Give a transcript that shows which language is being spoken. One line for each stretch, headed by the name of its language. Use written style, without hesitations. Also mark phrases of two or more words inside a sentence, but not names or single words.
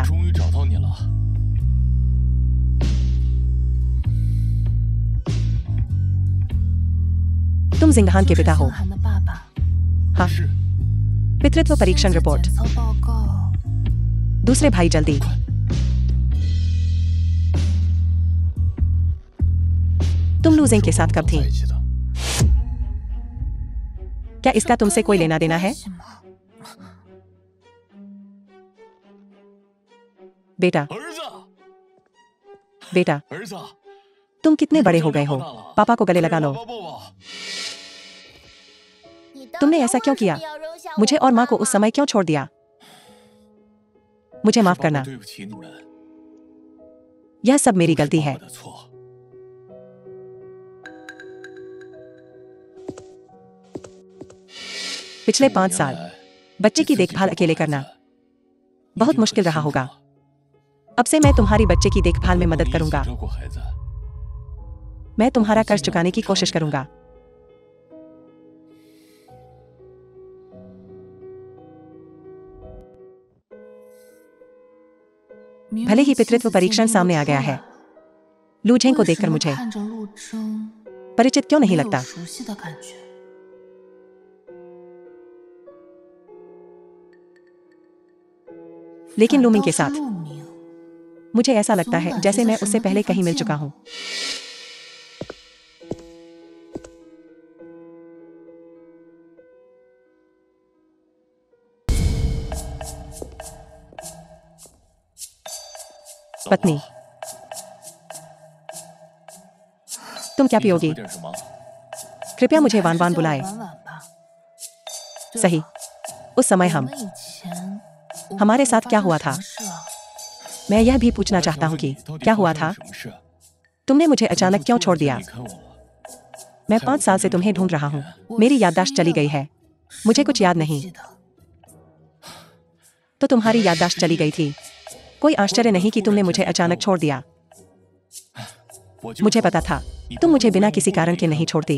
Chinese: 终于找到你了。
Hindi: तुम जिंगहान के पिता हो।
Chinese: 韩的爸爸。
Hindi: हाँ, पितृत्व परीक्षण रिपोर्ट।
Chinese: 检测报告。
Hindi: दूसरे भाई जल्दी। तुम लूजिंग के साथ कब थी?
Chinese: 在一起的。
Hindi: क्या इसका तुमसे कोई लेना देना है?
Chinese: 关系吗？
Hindi: बेटा,
Chinese: 儿子，
Hindi: बेटा,
Chinese: 儿子，
Hindi: तुम कितने बड़े हो गए हो? पापा को गले लगा लो।
Chinese: 抱抱吧。
Hindi: तुमने ऐसा क्यों किया? मुझे और माँ को उस समय क्यों छोड़ दिया? मुझे माफ करना।
Chinese: 对不起你们，
Hindi: यह सब मेरी गलती है।
Chinese: 我的错。
Hindi: पिछले 5 साल बच्चे की देखभाल अकेले करना बहुत मुश्किल रहा होगा। अब से मैं तुम्हारी बच्चे की देखभाल में मदद करूंगा।
Chinese: 照顾孩子。
Hindi: मैं तुम्हारा कर्ज चुकाने की कोशिश करूंगा। भले ही पितृत्व परीक्षण सामने आ गया है, लूझेंग को देखकर मुझे
Chinese: 看着陆征
Hindi: परिचित क्यों नहीं लगता?
Chinese: 熟悉的感觉。
Hindi: लेकिन लूमिंग के
Chinese: 反倒
Hindi: साथ
Chinese: 是陆明
Hindi: मुझे ऐसा लगता है जैसे मैं उससे पहले कहीं मिल चुका हूँ। पत्नी, तुम क्या पियोगी?
Chinese: 喝点什么？
Hindi: कृपया मुझे वानवान बुलाए।
Chinese: 晚晚吧。对
Hindi: सही।
Chinese: 了
Hindi: उस समय
Chinese: 我
Hindi: हम
Chinese: 们以前
Hindi: हमारे साथ क्या हुआ था?
Chinese: 发生什么事啊？
Hindi: मैं यह भी पूछना चाहता हूँ कि क्या हुआ था?
Chinese: 什么事？
Hindi: तुमने मुझे अचानक क्यों छोड़ दिया?
Chinese: 离开我了？
Hindi: मैं 5 साल से तुम्हें ढूंढ रहा हूँ। मेरी याददाश्त चली गई है, मुझे कुछ याद नहीं।
Chinese: 记得
Hindi: तो तुम्हारी याददाश्त चली गई थी। कोई आश्चर्य नहीं कि तुमने मुझे अचानक छोड़ दिया। मुझे पता था तुम मुझे बिना किसी कारण के नहीं छोड़ती।